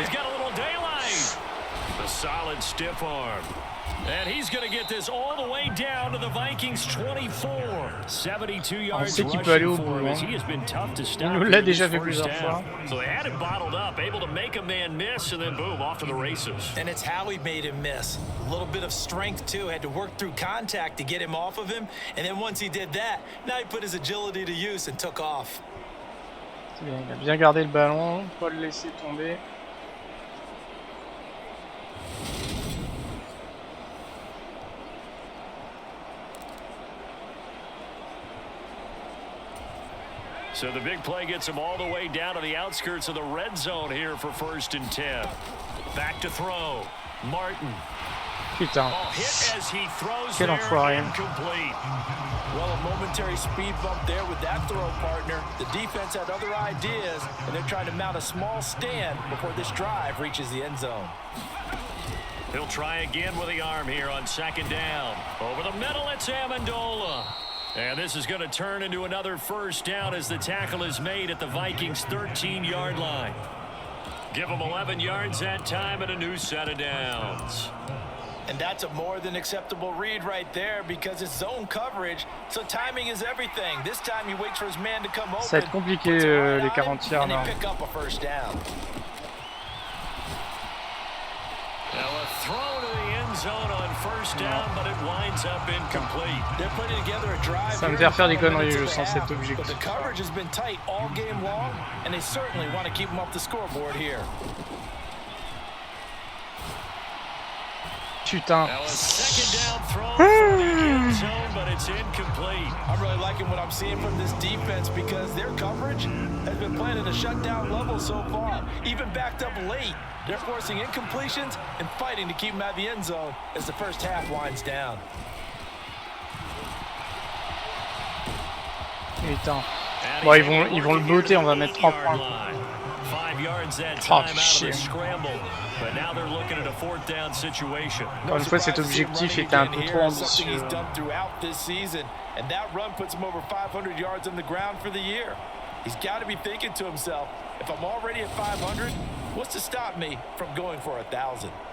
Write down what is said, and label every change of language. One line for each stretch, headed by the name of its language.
English: Oh, he's got a little daylight. A solid stiff arm. And he's going to get this all the way down to the Vikings 24. 72 yards.
French: On sait qu'il peut aller au bout. Hein. Il nous l'a déjà fait plusieurs fois.
English: So they had him bottled up, able to make a man miss, and then boom, off to the races. And it's how he made him miss. A little bit of strength too. Had to work through contact to get him off of him. And then once he did that, now he put his agility to use and took off.
French: Bien, il a bien gardé le ballon, pas le laisser tomber.
English: So the big play gets him all the way down to the outskirts of the red zone here for 1st and 10. Back to throw. Martin.
French: Putain.
English: Oh, hit as he throws
French: Quel enfoiré.
English: Incomplete. Well, a momentary speed bump there with that throw, partner. The defense had other ideas, and they're trying to mount a small stand before this drive reaches the end zone. He'll try again with the arm here on 2nd down. Over the middle, it's Amendola. And this is going to turn into another 1st down as the tackle is made at the Vikings' 13-yard line. Give them 11 yards that time and a new set of downs. And that's a more than acceptable read right there because it's zone coverage, so timing is everything. This time he waits for his man to come open.
French: Ça va être compliqué les 40 yards là.
English: Pick up a 1st down. Now a throw to the end zone on 1st down, but it winds up incomplete. They're putting together a drive.
French: Ça me fait faire des conneries, je sens cet objectif.
English: But the coverage has been tight all game long, and they certainly want to keep them up the scoreboard here.
French: Putain.
English: Now a 2nd down throw for the end zone, but it's incomplete. I'm really liking what I'm seeing from this defense because their coverage has been playing at a shutdown level so far. Even backed up late, they're forcing incompletions and fighting to keep them out of the end zone as the 1st half winds down.
French: Putain. Bon, ils vont le botter, on va mettre 3 points.
English: 5 yards that Oh, time out of
French: chier.
English: the scramble. But now they're looking at a 4th down situation.
French: Encore une fois, cet objectif était un peu trop ambitieux.
English: He's done throughout this season, and that run puts him over 500 yards on the ground for the year. He's got to be thinking to himself, if I'm already at 500, what's to stop me from going for 1,000?